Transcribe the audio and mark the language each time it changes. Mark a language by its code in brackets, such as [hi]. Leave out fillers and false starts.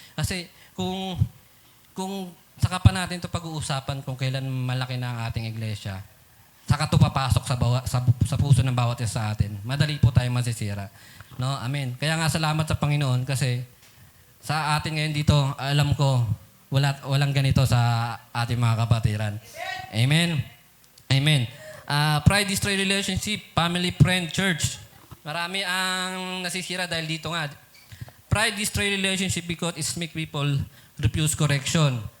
[tl] Kasi kung saka pa natin to pag-uusapan kung kailan malaki na ang ating iglesia, saka to papasok sa puso ng bawat isa sa atin. Madali po tayo masisira. No? Amen. Kaya nga salamat sa Panginoon kasi sa atin ngayon dito, alam ko, walang ganito sa ating mga kapatiran. Amen. Amen. [en] Pride destroy relationship, family, friend, church. [tl] Marami ang nasisira dahil dito nga. [en] Pride destroy relationship because it make people refuse correction.